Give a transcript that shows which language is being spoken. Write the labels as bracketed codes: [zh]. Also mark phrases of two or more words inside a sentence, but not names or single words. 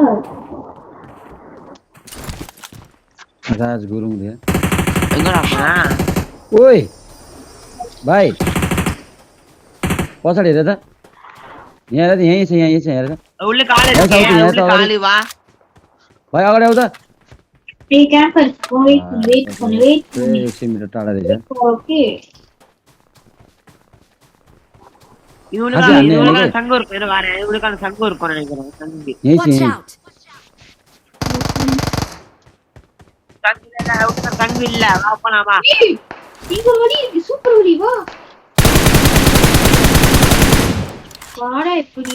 [ne] राज गुरुङ दे [ta] எங்கடா? [ne] ओइ भाइ पछाडि हेर त। यहाँ हेर त, यही छ हेर त। उल्ले काले काले वा भाइ अगाडि आउ त। [en] Hey camper, wait. [ne] एकछिन मिटर टाढा रहेछ। [en] Okay. [ta] இவனுக்கு சங்கு இருக்கு. இரு வரேன். இவனுக்கு சங்கு இருக்கும்னு நினைக்கிறேன். சங்கு [en] Watch out. [ta] சங்கு இல்ல. வா போலாமா? இங்க வடி இருக்கு. சூப்பர் வடி வா. வாடா இப்படி.